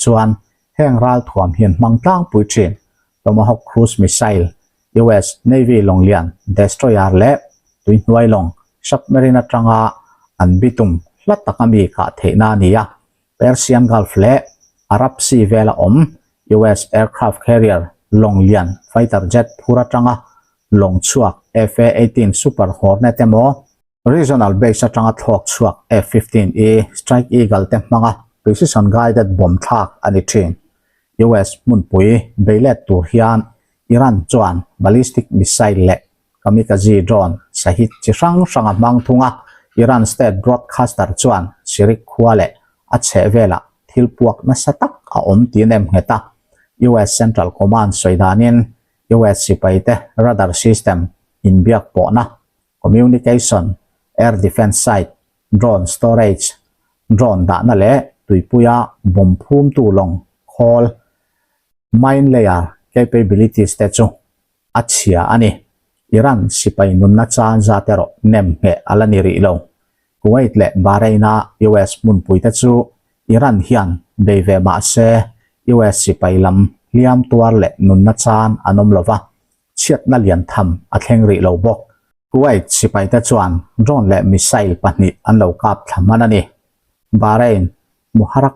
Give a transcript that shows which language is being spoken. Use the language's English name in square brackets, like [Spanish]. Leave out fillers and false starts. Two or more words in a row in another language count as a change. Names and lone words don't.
[Mizo] chuan hengral thuam hian mangtlang pui thin Tomahawk [English] cruise missile [Mizo] US Navy long lian destroyer le tuinuai long submarine atanga an bitum hlat takami ka theina nia Persian Gulf le Arab Sea vela om US [English] aircraft carrier [Mizo] long lian [English] fighter jet [Mizo] phura tanga long chhuak FA-18 Super Hornet emo [English] regional base [Mizo] atanga thok chhuak F-15E Strike Eagle te manga [English] precision guided bomb [Mizo] thak ani thin US munpui beilet tur hian Iran chuan [English] ballistic missile [Mizo] le [English] kamikaze drone [Mizo] sahit chi sang sanga mang thunga Iran [English] state broadcaster [Mizo] chuan sirik khwale a che vela thilpuak na satak a om tinem heta US Central Command soidanin US sipaite [English] radar system [Mizo] inbiak po na [English] communication air defense site drone storage drone [Mizo] da na le tuipuya bom phum tu long khol [English] mine layer capabilities [Mizo] te chu achia ani Iran sipai nunna chan zatero nem he alani ri lo Kuwait le Bahrain US mun pui te chu Iran hian beive ma se US sipai lam liam tuar le nunna chan anom lova chiat na lian tham a thleng ri lo bok Kuwait sipai te chuan drone le missile pahnih an lo kap thlaman ani Bahrain Muharrak